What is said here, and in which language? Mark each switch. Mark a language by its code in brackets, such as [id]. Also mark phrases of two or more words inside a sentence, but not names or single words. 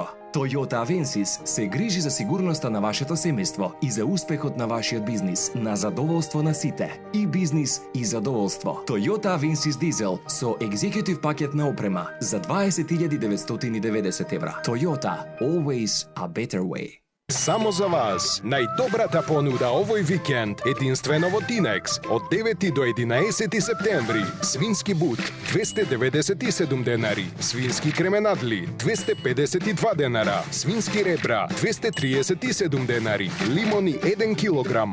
[mk] Toyota Avensis се грижи за сигурноста на вашето семејство и за успехот на вашиот бизнис, на задоволство на сите. И бизнис, и задоволство. Toyota Avensis Diesel со екзекутив пакет на опрема за 20.990 евра. [en] Toyota, always a better way. [mk] Само за вас, најдобрата понуда овој викенд, единствено во Тинекс, од 9 до 11 септември. Свински бут, 297 денари, свински кременадли, 252 денара, свински ребра, 237 денари, лимони 1 килограм,